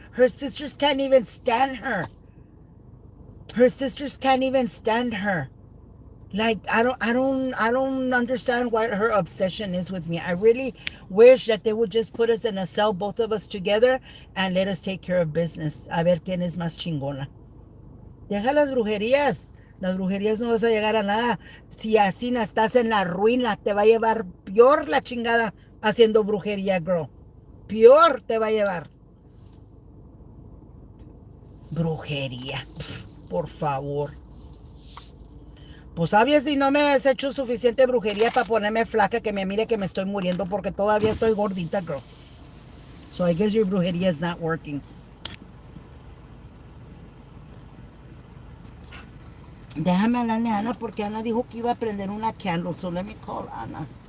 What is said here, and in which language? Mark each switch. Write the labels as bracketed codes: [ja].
[en] Her sisters can't even stand her. Her sisters can't even stand her. Like, I don't understand what her obsession is with me. I really wish that they would just put us in a cell, both of us together, and let us take care of business. [es] A ver quién es más chingona. Deja las brujerías. Las brujerías no vas a llegar a nada. Si así no estás en la ruina, te va a llevar peor la chingada haciendo brujería, girl. Peor te va a llevar. Brujería. Por favor. Pues sabes, si no me has hecho suficiente brujería para ponerme flaca, que me mire que me estoy muriendo porque todavía estoy gordita, girl. [en] So I guess your brujería is not working. [es] Déjame hablarle a Ana porque Ana dijo que iba a prender una candle. [en] So let me call Ana.